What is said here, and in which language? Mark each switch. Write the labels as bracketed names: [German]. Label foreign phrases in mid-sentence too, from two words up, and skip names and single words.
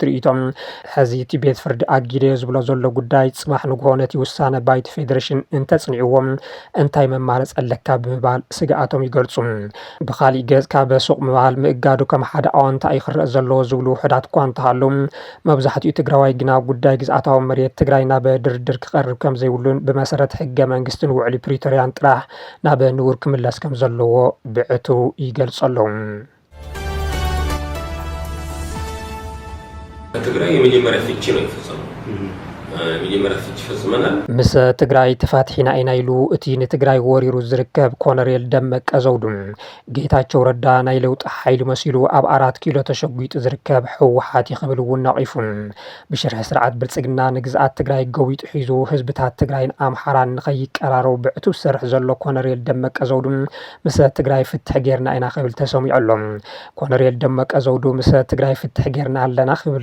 [Tigrinya] ርእይቶም ሕዚ እቲ ቤት ፍርዲ ኣጊደዮ ዝብሎ ዘሎ ጉዳይ ፅባሕ ንግሆ ነቲ ውሳነ ባይቶ ፌደሬሽን እንተፅኒዕዎም እንታይ መማረፅ ኣለካ ብምባል ስግኣቶም ይገልጹ። ብኻሊእ ገጽ ካብ ሱቕ ምባል ምእጋዱ ከም ሓደ ኣወንታ ይኽረአ ዘለዎ ዝብሉ ውሕዳት እኳ እንተሃለዉ መብዛሕትኡ ትግራዋይ ግና ጉዳይ ግዝኣታዊ መሬት ትግራይ ናብ ድርድር ክቐርብ ከም ዘይብሉን ብመሰረት ሕገ መንግስትን ውዕሊ ፕሪቶርያን ጥራሕ ናብ ንቡር ክምለስ ከም ዘለዎ ብዕቱ ይገልጹ ኣለዉ። [Amharic] ትግራይ የመጀመሪያ ፍቺ ነው የፈጸመው። መጀመሪያ ፍቺ ፈጽመናል። [Tigrinya] ምስ ትግራይ ተፋትሒና ኢና ኢሉ እቲ ንትግራይ ወሪሩ ዝርከብ ኮሎኔል ደመቀ ዘውዱ ጌታቸው ረዳ ናይ ለውጢ ሓይሊ መሲሉ ኣብ 4 ኪሎ ተሸጒጡ ዝርከብ ህወሓት ይኽብል እውን ነቒፉ ብሽርሒ ስርዓት ብልጽግና ንግዝኣት ትግራይ ገዊጡ ሒዙ ህዝብታት ትግራይን ኣምሓራን ንኸይቀራረቡ ብዕቱ ዝሰርሕ ዘሎ ኮሎኔል ደመቀ ዘውዱ ምስ ትግራይ ፍትሕ ጌርና ኢና ክብል ተሰሚዑ ኣሎ። ኮሎኔል ደመቀ ዘውዱ ምስ ትግራይ ፍትሕ ጌርና ኣለና ክብል